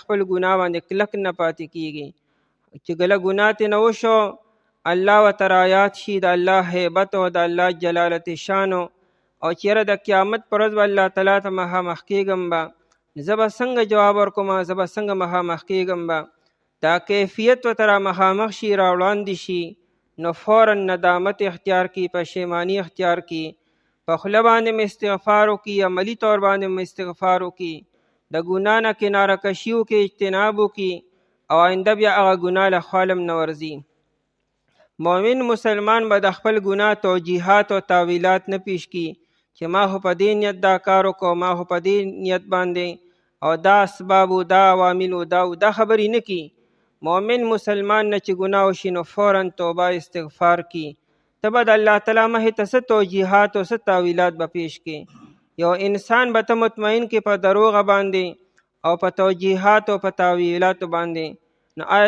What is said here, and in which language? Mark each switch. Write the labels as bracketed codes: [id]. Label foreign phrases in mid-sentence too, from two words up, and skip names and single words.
[ps] خپل ګناه باندې کلک نه پاتې کیږي چې کله ګناه ترې نه وشو الله ورته رایاد شي د الله هیبت او د الله جلالت شانو او چیرې د قیامت پر ورځ به الله تعالی ته مخامخ کیږم به زه به څنګه جواب ورکوم زه به څنګه مخامخ کیږم به دا کیفیت ورته را مخامخ شي را وړاندې شي نو فوراً ندامت اختیار کی پښیمانی اختیار کی په خوله باندې م استغفار وکړي عملي طور باندې م استغفار وکړي د ګناه نه کناره کشي وکړي اجتناب وکړي او آینده بیا هغه ګناه له خالم نه ورځي مؤمن مسلمان به د خپل ګناه توجیحات او تاویلات نه پیش کی چې ما خو په دې نیت دا کار وکړو ما خو په دې نیت باندې او دا اسباب او دا عوامل او دا خبرې نه کی مؤمن مسلمان نه چې ګناه وشي نو فوراً توبه استغفار کی ته به د الله تعالی مخې ته څه توجیحات او څه تاویلات به پیش کې یو انسان به ته مطمئن کې په دروغه باندې او په توجیحات او په تاویلاتو باندې نو آیت